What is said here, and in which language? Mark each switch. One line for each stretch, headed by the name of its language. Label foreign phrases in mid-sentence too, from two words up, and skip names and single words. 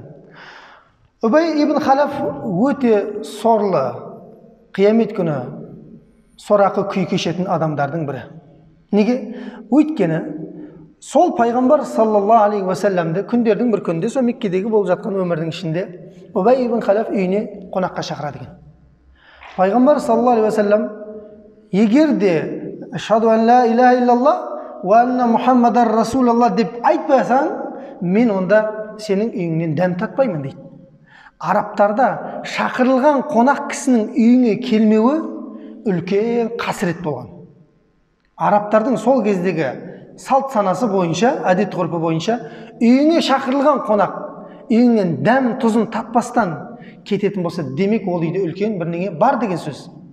Kazakh: Убай ибн Халаф өте сорлы, қиямет күні сорақы күй кешетін адамдардың бірі. Неге? Өйткені сол пайғамбар
Arabic: صلى الله عليه وسلم
Kazakh: күндердің бір күнде, сол Меккедегі болып жатқан өмірдің ішінде Убай ибн Халаф үйіне қонаққа шақырады екен. Пайғамбар
Arabic: صلى الله عليه وسلم
Kazakh: егер де
Arabic: أشهد أن لا إله إلا الله وأن محمدا رسول الله
Kazakh: деп айтпасаң, мен онда сенің үйіңнен дәм татпаймын дейді. Арабтарда шақырылған қонақ кісінің үйіне келмеуі үлкен қасірет болған. Арабтардың сол кездегі салт санасы бойынша, әдет ғұрпы бойынша, үйіне шақырылған қонақ үйіңнен дәм тұзын татпастан кететін болса, демек ол үйде үлкен бірнеңе бар деген сөз.